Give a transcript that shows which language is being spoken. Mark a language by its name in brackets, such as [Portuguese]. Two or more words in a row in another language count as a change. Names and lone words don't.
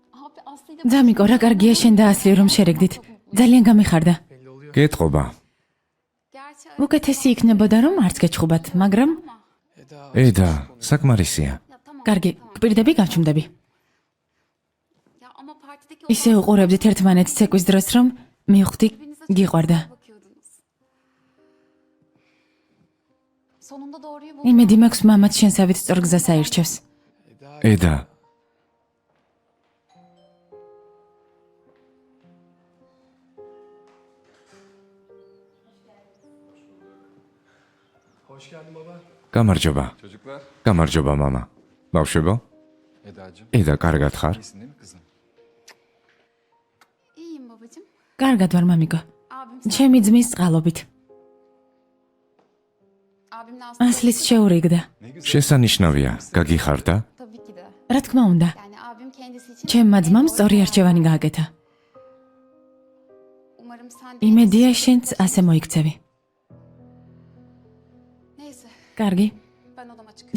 [Turkish] Aslı'yla [Georgian] ძამიკო, რა კარგია შენ და ასლი რომ შერეგდით. ძალიან გამიხარდა. გეტყობა. [Turkish] gerçi [Georgian] უკეთესი იქნებოდა რომ არც გეჩხუბათ, მაგრამ ედა, საკმარისია. [Turkish] ya tamam. [Georgian] კარგი, გპირდები გავჩუმდები. [Turkish] Ya ama partideki [Georgian] ისე უყურებდით ერთმანეთს ცეკვის დროს რომ მივხვდი გიყვარდა. [Turkish] bakıyordunuz. Sonunda doğruyu buldum. [Georgian] იმედი მაქვს მამაც შენსავით სწორ გზას აირჩევს. ედა, [Turkish] Hoş geldin baba. [Georgian] გამარჯობა. გამარჯობა, мама. ბავშვებო, [Turkish] Eda'cığım, [Georgian] ედა, კარგად ხარ? [Turkish] iyisin değil mi kızım? İyiyim babacığım. [Georgian] კარგად ვარ, მამიკო. [Turkish] Abim [Georgian] ჩემი ძმის წყალობით. [Turkish] abimle Aslı [Georgian] ასლის შეურიგდა. შესანიშნავია, გაგიხარდა? [Turkish] tabii ki de. [Georgian] რა თქმა უნდა, [Turkish] Yani abim kendisi için [Georgian] ჩემმა ძმამ სწორი არჩევანი გააკეთა. [Turkish] umarım sen de [Georgian] იმედია შენც ასე მოიქცევი. [Turkish] Neyse [Georgian] კარგი, [Turkish] ben odama çıkıyorum.